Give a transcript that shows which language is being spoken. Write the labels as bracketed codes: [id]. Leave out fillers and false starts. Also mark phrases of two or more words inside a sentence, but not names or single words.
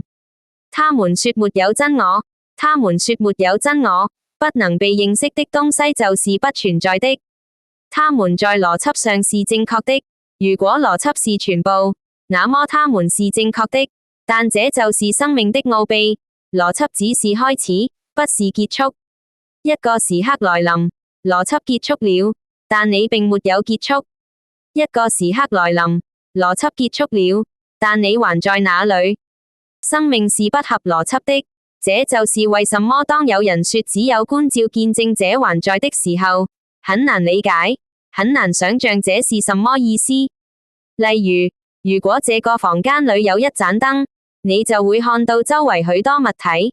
[zh] 他們說沒有真我，他們說沒有真我，不能被認識的東西就是不存在的。他們在邏輯上是正確的，如果邏輯是全部，那麼他們是正確的。但這就是生命的奧秘，邏輯只是開始，不是結束。一個時刻來臨，邏輯結束了，但你並沒有結束。一個時刻來臨，邏輯結束了，但你還在那裡。生命是不合邏輯的，這就是為什麼當有人說只有觀照見證者還在的時候，很難理解，很難想象這是什麼意思。例如，如果這個房間裡有一盞燈， 你就會看到周圍許多物體。